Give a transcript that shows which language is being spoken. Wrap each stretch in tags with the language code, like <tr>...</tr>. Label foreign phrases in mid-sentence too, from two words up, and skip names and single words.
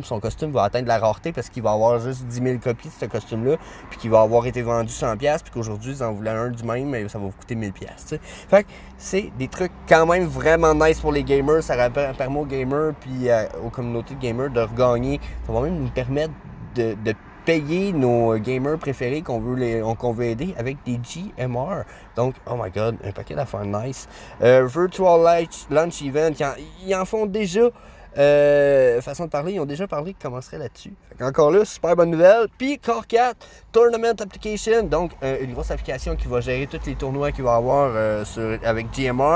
<fr>Son costume va atteindre la rareté parce qu'il va avoir juste 10 000 copies de ce costume-là, puis qu'il va avoir été vendu 100$, puis qu'aujourd'hui, ils en voulaient un du même, mais ça va vous coûter 1000$. T'sais. Fait que c'est des trucs quand même vraiment nice pour les gamers. Ça permet aux gamers, puis aux communautés de gamers de regagner. Ça va même nous permettre de payer nos gamers préférés qu'on veut aider avec des GMR. Donc,</fr> <en>oh my god,</en> <fr>un paquet d'affaires nice. Virtual Launch Event, ils en font déjà. Façon de parler, ils ont déjà parlé qu'ils commenceraient là-dessus. Encore là, super bonne nouvelle. Puis Core 4, Tournament Application, donc une grosse application qui va gérer tous les tournois qu'il va y avoir avec GMR.</fr>